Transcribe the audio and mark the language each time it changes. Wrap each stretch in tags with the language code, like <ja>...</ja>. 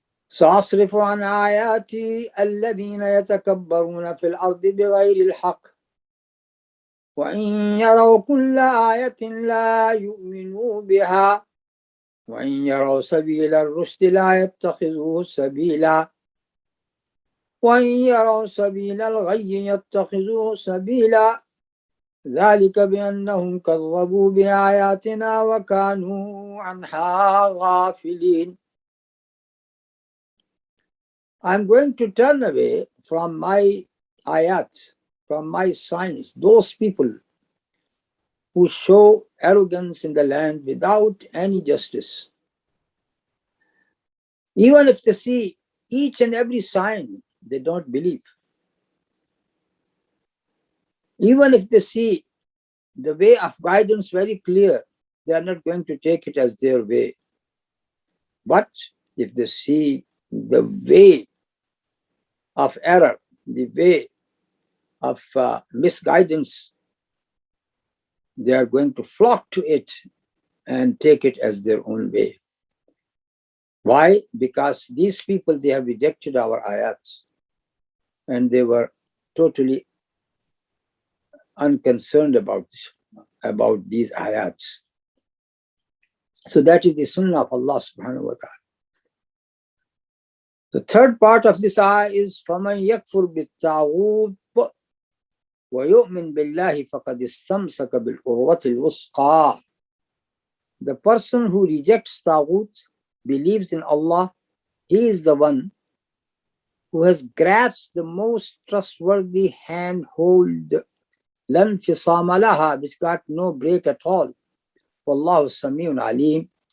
<ar>سأصرف عن آياتي الذين يتكبرون في الأرض بغير الحق وإن يروا كل آية لا يؤمنوا بها وإن يروا سبيل الرشد لا يتخذوه سبيلا وإن يروا سبيل الغي يتخذوه سبيلا ذلك بأنهم كذبوا بآياتنا وكانوا عنها غافلين.</ar> <en>I'm going to turn away from my ayat, from my signs, those people who show arrogance in the land without any justice. Even if they see each and every sign, they don't believe. Even if they see the way of guidance very clear, they are not going to take it as their way. But if they see the way of error, the way of misguidance, they are going to flock to it and take it as their own way. Why? Because these people, they have rejected our ayats and they were totally unconcerned about these ayats. So that is the sunnah of Allah subhanahu wa ta'ala. The third part of this ayah is</en> <ar>فَمَنْ يَكْفُرْ بِالطَّاغُوتِ وَيُؤْمِنْ بِاللَّهِ فَقَدْ اسْتَمْسَكَ بِالْعُرْوَةِ الْوُثْقَى.</ar> <en>The person who rejects Taghut, believes in Allah, he is the one who has grasped the most trustworthy handhold,</en> <ar>لَنْ فِصَامَ لَهَا,</ar> <en>which got no break at all.</en> <ar>وَاللَّهُ السَّمِيعٌ عَلِيمٌ.</ar>